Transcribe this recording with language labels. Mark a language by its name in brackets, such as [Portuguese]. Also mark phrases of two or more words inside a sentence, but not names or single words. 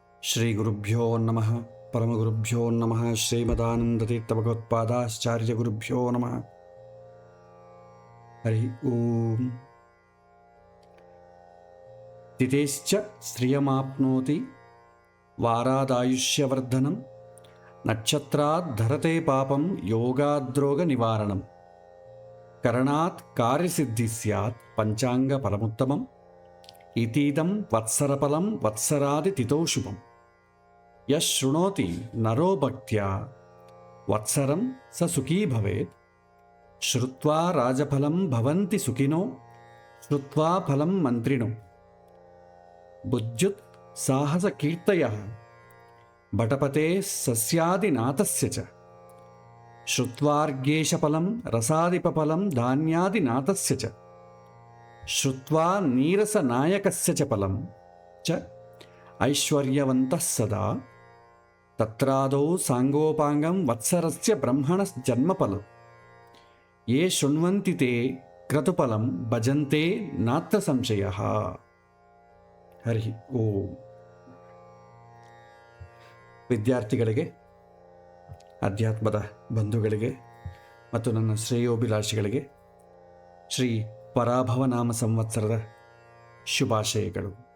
[Sanskrit] ಶ್ರೀ ಗುರುಭ್ಯೋ ನಮಃ ಪರಮಗುರುಭ್ಯೋ ನಮಃ ಶ್ರೀಮದಾನಂದತೀರ್ಥಭಗವತ್ಪಾದಾಚಾರ್ಯ ಗುರುಭ್ಯೋ ನಮಃ. ಹರಿ ಓಂ. ತಿಥೇಶ್ಚ ಶ್ರಿಯಮಾಪ್ನೋತಿ ವಾರಾದಾಯುಷ್ಯವರ್ಧನಂ ನಕ್ಷತ್ರಾತ್ ಧರತೆ ಪಾಪಂ ಯೋಗಾದ್ರೋಗ ನಿವಾರಣಂ ಕರಣಾತ್ ಕಾರ್ಯಸಿದ್ಧಿ ಸ್ಯಾತ್ ಪಂಚಾಂಗ ಫಲಮುತ್ತಮಂ ಇತೀದಂ ವತ್ಸರಫಲಂ ವತ್ಸರಾದಿ ತಿಥೋ ಶುಭಂ ಯಶ್ ಶೃಣೋತಿ ನರೋ ಭಕ್ತ್ಯಾ ವತ್ಸರಂ ಸ ಸುಖೀ ಭವೇತ್ ಶ್ರುತ್ವಾ ರಾಜಫಲಂ ಭವಂತಿ ಸುಖಿನೋ ಶ್ರುತ್ವಾ ಫಲಂ ಮಂತ್ರಿಣೋ ಬುಜ್ಜುತ್ ಸಾಹಸ ಕೀರ್ತಯಃ ಭಟಪತೆ ಸಸ್ಯಾದಿನಾಥಸ್ಯ ಚ ಶ್ರುತ್ವಾರ್ಗೇಶಫಲಂ ರಸಾದಿಪಫಲಂ ಧಾನ್ಯಾದಿನಾಥಸ್ಯ ಚ ಶ್ರುತ್ವಾ ನೀರಸನಾಯಕಸ್ಯ ಚ ಫಲಂ ಚ ಐಶ್ವರ್ಯವಂತಃ ಸದಾ ತತ್ರಾದೌ ಸಾಂಗೋಪಾಂಗಂ ವತ್ಸರಸ್ಯ ಬ್ರಹ್ಮಣ ಜನ್ಮಫಲಂ ಯೇ ಶೃಣ್ವಂತಿ ತೇ ಕ್ರತುಫಲಂ ಭಜಂತೆ ನಾತ್ರ ಸಂಶಯಃ. ಹರಿ ಓಂ. [Kannada] ವಿದ್ಯಾರ್ಥಿಗಳಿಗೆ, ಅಧ್ಯಾತ್ಮದ ಬಂಧುಗಳಿಗೆ ಮತ್ತು ನನ್ನ ಶ್ರೇಯೋಭಿಲಾಷಿಗಳಿಗೆ ಶ್ರೀ ಪರಾಭವನಾಮ ಸಂವತ್ಸರದ ಶುಭಾಶಯಗಳು.